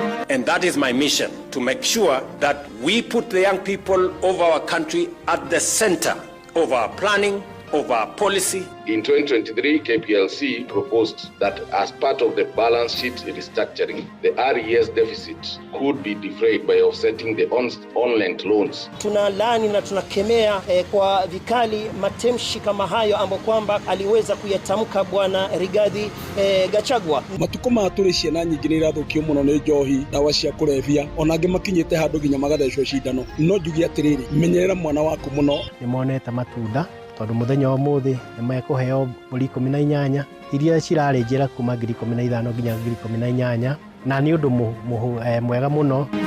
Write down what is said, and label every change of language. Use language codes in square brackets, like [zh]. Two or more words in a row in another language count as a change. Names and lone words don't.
[en] And that is my mission, to make sure that we put the young people of our country at the center of our planning, of our policy. In 2023, KPLC proposed that as part of the balance sheet restructuring, the RES deficit could be defrayed by offsetting the on-lent loans. [sw] Tunalaani na tunakemea kwa vikali matamshi kama hayo ambayo kwamba aliweza kuyatamka Bwana Rigathi Gachagua. [ki] Matuko maturi ciana nyingi ni irathukio muno ni njohi, dawa cia kurevia, onange makinyite handu ginya magathecwo cindano. No njugi atiriri, menyerera mwana waku muno. Nimonete matunda tondu muthenya wa muthi nimekuheo mburi 18 iria cirarĩnjĩra kuma 15,000 nginya 18,000 na nĩ ũndũ mwega mũno.